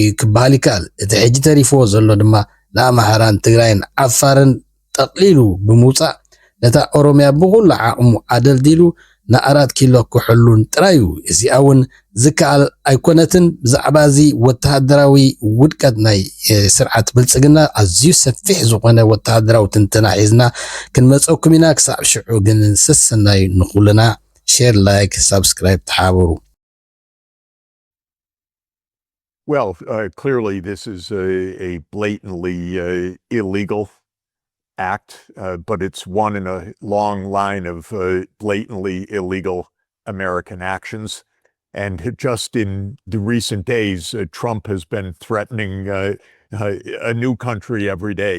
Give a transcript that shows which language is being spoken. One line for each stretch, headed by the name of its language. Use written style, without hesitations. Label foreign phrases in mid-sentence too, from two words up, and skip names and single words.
Tigrinya: ክበሃል ይከኣል። እቲ ሕጂ ተሪፍዎ ዘሎ ድማ ንኣምሓራን ትግራይን ዓፋርን ጠቕሊሉ ብምውፃእ ነታ ኦሮምያ ብኩሉ ዓቕሙ ኣደልዲሉ ን4 ኪሎ ክሕሉን ጥራዩ እዚኣ እውን ዝከኣል ኣይኮነትን። ብዛዕባ እዚ ወተሃደራዊ ውድቀት ናይ ስርዓት ብልጽግና ኣዝዩ ሰፊሕ ዝኾነ ወተሃደራዊ ትንተና ሒዝና ክንመፀኩም ኢና። ክሳብ ሽዑ ግን ስስናይ ንኹልና
English: share, like, subscribe
Tigrinya: ተሓበሩ።
English: Well, clearly this is a blatantly illegal act, but it's one in a long line of blatantly illegal American actions. And just in the recent days, Trump has been threatening a new country every day.